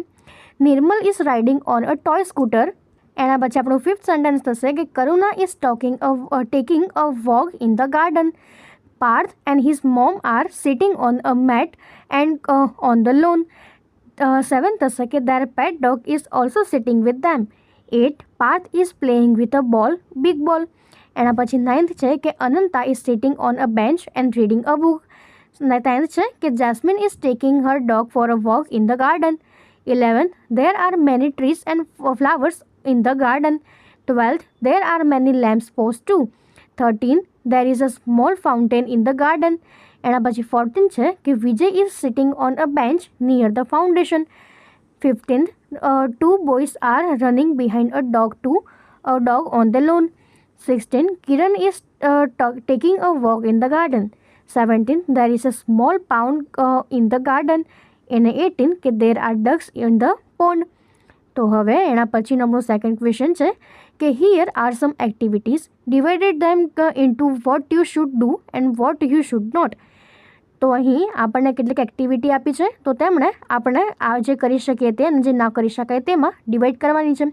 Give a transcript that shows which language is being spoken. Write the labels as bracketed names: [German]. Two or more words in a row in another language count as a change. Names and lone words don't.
[English] Nirmal is riding on a toy scooter. [Gujarati] એના પછી આપણું [English] fifth sentence [Gujarati] થશે કે [English] Karuna is taking a walk in the garden. Parth and his mom are sitting on a mat and on the lawn. 7 [Gujarati] થશે કે [English] their pet dog is also sitting with them. 8 Parth is playing with a ball, big ball. [Gujarati] એના પછી 9th છે કે [English] અનંતા is sitting on a bench and reading a book. 10th [Gujarati] છે કે [English] Jasmine is taking her dog for a walk in the garden. 11th there are many trees and flowers in the garden. 12th there are many lamps posts too. 13th there is a small fountain in the garden. [Gujarati] એના પછી 14th છે કે [English] Vijay is sitting on a bench near the foundation. 15th 2 boys are running behind a dog on the lawn. 16th Kiran is taking a walk in the garden. 17th there is a small pond in the garden. [Gujarati] અને 18th કે [English] there are ducks in the pond. [Gujarati] તો હવે એના પછીનો આપણો [English] second question [Gujarati] છે કે [English] here are some activities, divided them into what you should do and what you should not. [Gujarati] તો અહીં આપણને કેટલીક એક્ટિવિટી આપી છે, તો તેમણે આપણે આ જે કરી શકીએ તે અને જે ના કરી શકાય તેમાં ડિવાઈડ કરવાની છે.